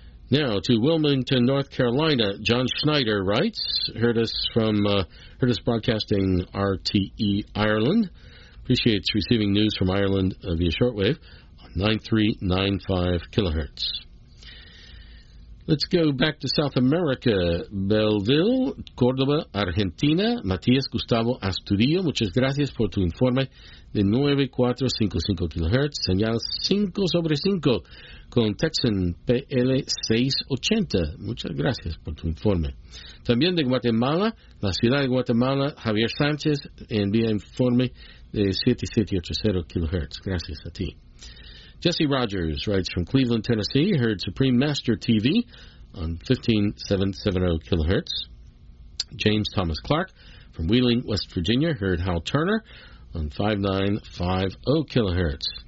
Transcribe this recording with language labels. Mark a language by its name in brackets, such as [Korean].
[English] Now to Wilmington, North Carolina. John Schneider writes, heard us from heard us broadcasting RTE Ireland. Appreciates receiving news from Ireland via shortwave on 9395 kilohertz. Let's go back to South America. [Spanish] Belleville, Córdoba, Argentina. Matías Gustavo Astudillo, muchas gracias por tu informe de 9455 kilohertz. Señal 5 sobre 5 con Texan PL680. Muchas gracias por tu informe. También de Guatemala, la ciudad de Guatemala, Javier Sánchez envía informe de 7780 kilohertz. Gracias a ti. [English] Jesse Rogers writes from Cleveland, Tennessee. Heard Supreme Master TV on 15770 kilohertz. James Thomas Clark from Wheeling, West Virginia. Heard Hal Turner on 5950 kilohertz.